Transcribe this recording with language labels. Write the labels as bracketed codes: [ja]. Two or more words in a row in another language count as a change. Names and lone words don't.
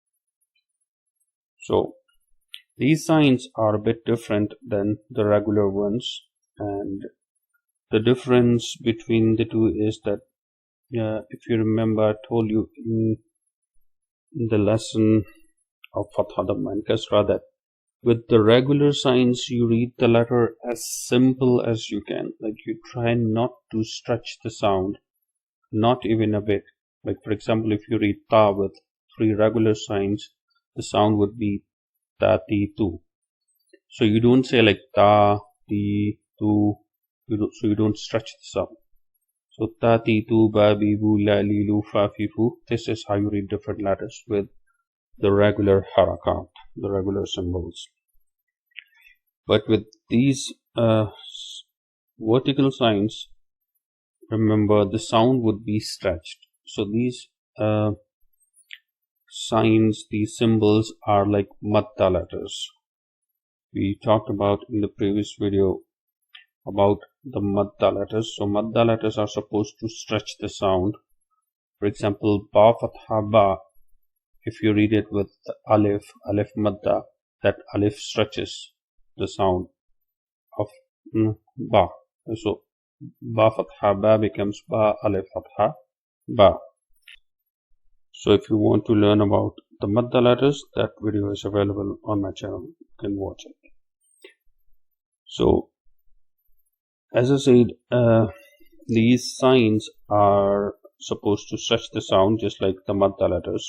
[en] So these signs are a bit different than the regular ones, and the difference between the two is that if you remember, I told you in the lesson of fatha, dhamma, and kasra that with the regular signs you read the letter as simple as you can. Like you try not to stretch the sound, not even a bit. Like for example, if you read ta with three regular signs, the sound would be [ar] تَ تِ تُ. [en] So you don't say like [ar] تَ تِ تُ. [en] So you don't stretch the sound. [ar] So تَ تِ تُ, بَ بِ بُ لَ لِ لُ فَ فِ فُ. [en] This is how you read different letters with the regular harakaat, the regular symbols. But with these vertical signs, remember the sound would be stretched. So these signs, these symbols are like madda letters. We talked about in the previous video about the madda letters. So madda letters are supposed to stretch the sound. For example, [ar] بَ فتحة بَ, [en] if you read it with the alif madda, that alif stretches the sound of ba. So [ar] بَ فتحة بَ [en] becomes [ar] بَ ألف فتحة بَ. [en] So if you want to learn about the madda letters, that video is available on my channel. You can watch it. So as I said, these signs are supposed to stretch the sound just like the madda letters.